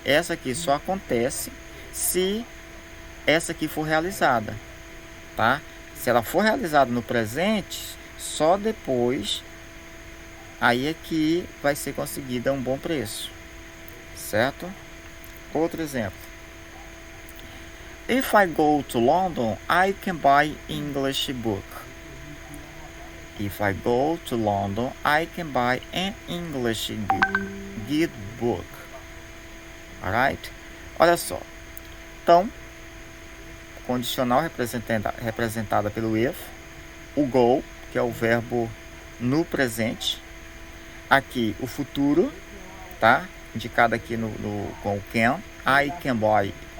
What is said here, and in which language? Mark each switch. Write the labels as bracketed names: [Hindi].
[Portuguese] Essa aqui só acontece se essa aqui for realizada, tá? Se ela for realizada no presente, só depois aí é que vai ser conseguida um bom preço, certo? Outro exemplo. [English] If I go to London, I can buy English book. If I go to London, I can buy an English guide book. Alright? [Portuguese] Olha só. Então, condicional representada pelo if. O go, que é o verbo no presente. Aqui, o futuro, tá? Indicado aqui com o can. [English] I can buy.